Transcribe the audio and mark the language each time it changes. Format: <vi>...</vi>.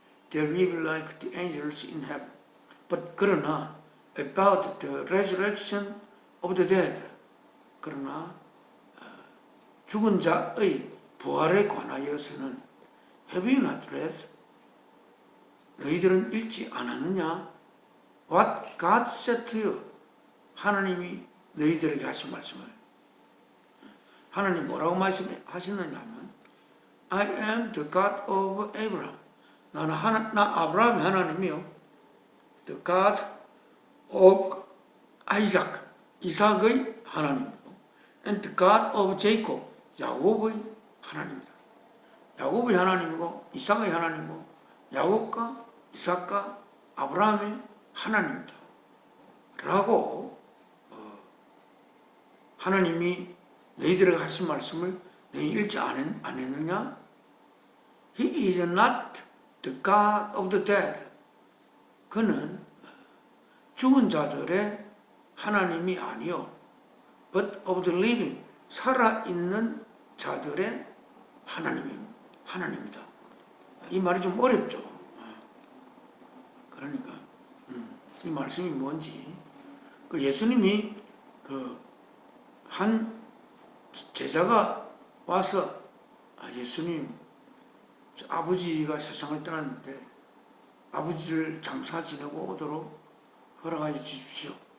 <en>They will be like the angels in heaven. But</en> <ko>그러나</ko> <en>about the resurrection of the dead.</en> <ko>그러나 죽은 자의 부활에 관하여서는</ko> <en>Have you not read?</en> <ko>너희들은 읽지 않았느냐?</ko> <en>What God said to you.</en> <ko>하나님이 너희들에게 하신 말씀을. 하나님 뭐라고 말씀하셨느냐 하면</ko> <en>I am the God of Abraham.</en> <ko>나 아브라함의 하나님이요.</ko> <en>The God of Isaac,</en> <ko>이삭의 하나님이고,</ko> <en>and the God of Jacob,</en> <ko>야곱의 하나님이다. 야곱의 하나님이고 이삭의 하나님이고 야곱과 이삭과 아브라함의 하나님이다. 라고 하나님이 너희들에게 하신 말씀을 너희 읽지 안 했느냐?</ko> <en>He is not the God of the dead.</en> <ko>그는 죽은 자들의 하나님이 아니요,</ko> <en>but of the living,</en> <ko>살아있는 자들의 하나님이다. 이 말이 좀 어렵죠. 그러니까 이 말씀이 뭔지, 그 예수님이 한 제자가 와서 예수님, 아버지가 세상을 떠났는데 아버지를 장사 지내고 오도록 허락하여 주십시오.</ko>